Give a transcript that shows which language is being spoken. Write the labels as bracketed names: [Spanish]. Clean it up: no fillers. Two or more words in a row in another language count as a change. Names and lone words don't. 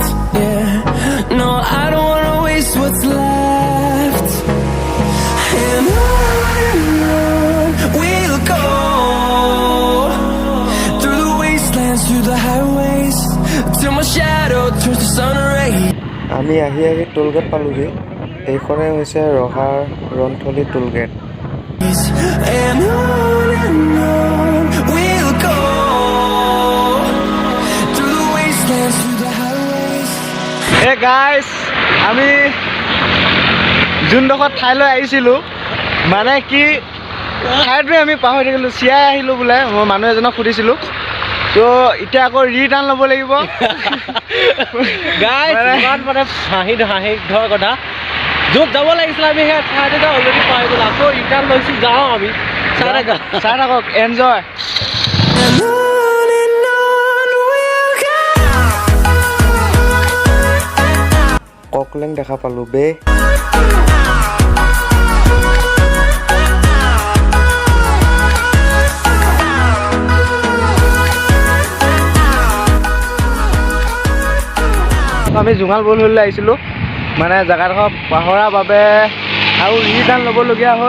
[English] Yeah, no, I don't wanna waste what's left. And on we'll go, through the wastelands, through the highways, till my shadow turns to sun rays. [Assamese] আমি আহি টোলগেট পালোহি। এইখনে হৈছে ৰহাৰ ৰন্থলী টোলগেট। [English] And on we'll go, through the wastelands, through the highways. hey guys, [Assamese] আমি যোনডোখৰ ঠাইলৈ আহিছিলোঁ, মানে কি ঠাইটোৱে আমি পাহৰি থাকিলোঁ, চিয়াই আহিলোঁ বোলে। মই মানুহ এজনক সুধিছিলোঁ। তো এতিয়া আকৌ ৰিটাৰ্ণ ল'ব লাগিব। গাইজ ইমান মানে হাঁহি ধৰা কথা, য'ত যাব লাগিছিলে আমি সেই ঠাইতে অলৰেডি পাই গ'লো। আকৌ ৰিটাৰ্ণ লৈছোঁ, যাওঁ আমি। চাই থাকক, এনজয়। [English] And on we'll go. [Assamese] ককলেং দেখা পালোঁ বে। আমি জুঙাল বলহলৈ আহিছিলোঁ, মানে জেগাডোখৰ পাহৰাৰ বাবে আৰু ৰিটাৰ্ণ ল'বলগীয়া হ'ল।